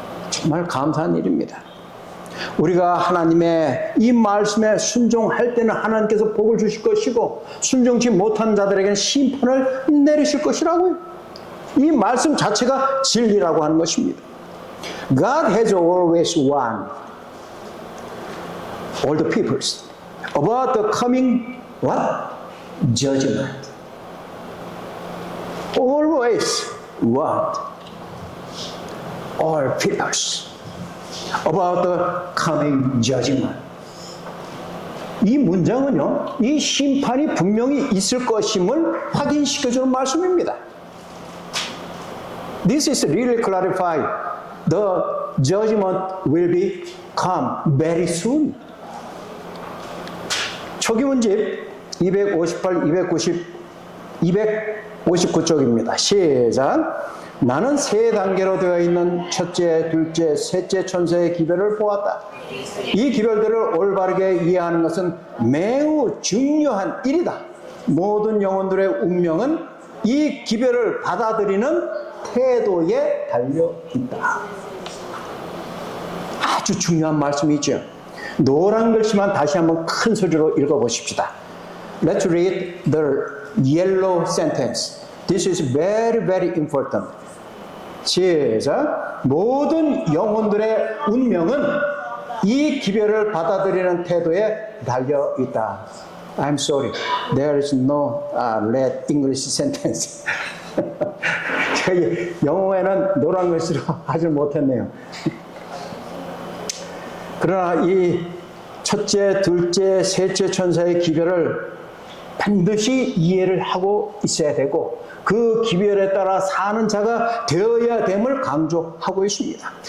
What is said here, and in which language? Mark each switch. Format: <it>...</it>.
<ko>정말 감사한 일입니다. 우리가 하나님의 이 말씀에 순종할 때는 하나님께서 복을 주실 것이고 순종치 못한 자들에게는 심판을 내리실 것이라고요. 이 말씀 자체가 진리라고 하는 것입니다.</ko> <en>God has always warned all the peoples about the coming what? Judgment. Always warned all peoples about the coming judgment.</en> <ko>이 문장은요, 이 심판이 분명히 있을 것임을 확인시켜주는 말씀입니다.</ko> <en>This is really clarify. The judgment will be come very soon.</en> <ko>초기문집 258, 290, 259쪽입니다. 시작. 나는 세 단계로 되어 있는 첫째, 둘째, 셋째 천사의 기별을 보았다. 이 기별들을 올바르게 이해하는 것은 매우 중요한 일이다. 모든 영혼들의 운명은 이 기별을 받아들이는 태도에 달려 있다. 아주 중요한 말씀이죠. 노란 글씨만 다시 한번 큰 소리로 읽어보십시다.</ko> <en>Let's read the yellow sentence. This is very, very important.</en> <ko>시작. 모든 영혼들의 운명은 이 기별을 받아들이는 태도에 달려 있다.</ko> <en>I'm sorry. There is no red English sentence.</en> <ko>저희 영어에는 노란 글씨로 하지 못했네요. 그러나 이 첫째, 둘째, 셋째 천사의 기별을 반드시 이해를 하고 있어야 되고 그 기별에 따라 사는 자가 되어야 됨을 강조하고 있습니다.</ko>